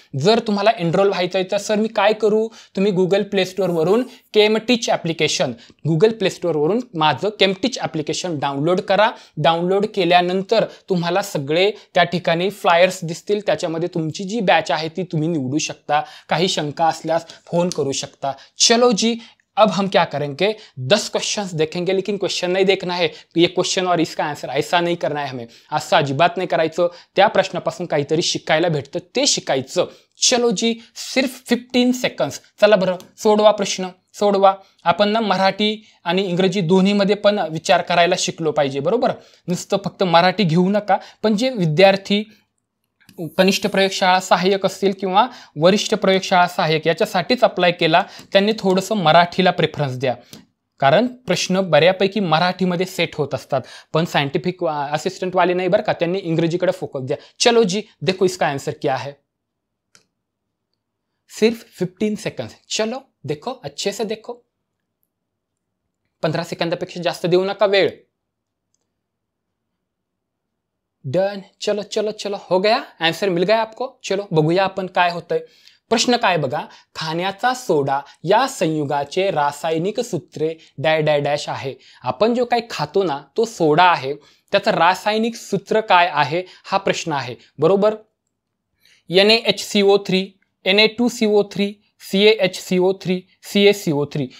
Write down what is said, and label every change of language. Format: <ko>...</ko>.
<mr>जर तुम्हाला एनरोल व्हायचं आहे तर सर मी काय करू, तुम्ही Google play स्टोअरवरून केमटीच application, Google play स्टोअरवरून माझं केमटीच ॲप्लिकेशन डाउनलोड करा. डाउनलोड केल्यानंतर तुम्हाला सगळे त्या ठिकाणी फ्लायर्स दिसतील. त्याच्यामध्ये तुमची जी बॅच आहे ती तुम्ही निवडू शकता. काही शंका असल्यास फोन करू शकता.</mr> <hi>चलो जी, अब हम क्या करेंगे, 10 क्वेश्चंस देखेंगे, लेकिन क्वेश्चन नहीं देखना है ये क्वेश्चन और इसका आंसर, ऐसा नहीं करना है हमें.</hi> <mr>असं अजिबात नाही करायचं. त्या प्रश्नापासून काहीतरी शिकायला भेटतं ते शिकायचं.</mr> <hi>चलो जी, सिर्फ 15 सेकंड्स.</hi> <mr>चला बरं, सोडवा प्रश्न, सोडवा. आपण ना मराठी आणि इंग्रजी दोन्हीमध्ये पण विचार करायला शिकलो पाहिजे, बरोबर. नुसतं फक्त मराठी घेऊ नका. पण जे विद्यार्थी कनिष्ठ प्रयोगशाळा सहाय्यक असतील किंवा वरिष्ठ प्रयोगशाळा सहाय्यक याच्यासाठीच अप्लाय केला, त्यांनी थोडंसं मराठीला प्रेफरन्स द्या. कारण प्रश्न बऱ्यापैकी मराठीमध्ये सेट होत असतात. पण सायंटिफिक असिस्टंट वाले नाही बरं का, त्यांनी इंग्रजीकडे फोकस द्या.</mr> <hi>चलो जी, देखो इसका आंसर क्या है. सिर्फ 15 सेकंड्स. चलो देखो, अच्छे से देखो.</hi> <mr>15 सेकंदापेक्षा जास्त देऊ नका वेळ.</mr> <en>Done.</en> <hi>चलो चलो चलो, हो गया, आंसर मिल गया आपको.</hi> <mr>चलो बघूया आपण काय होतंय. प्रश्न काय बघा, खाण्याचा सोडा या संयुगाचे रासायनिक सूत्रे डॅश डॅश डॅश आहे. आपण जो काही खातो ना तो सोडा आहे, त्याचं रासायनिक सूत्र काय आहे हा प्रश्न आहे, बरोबर.</mr> <en>NaHCO3, Na2CO3, CaHCO3, CaCO3.</en>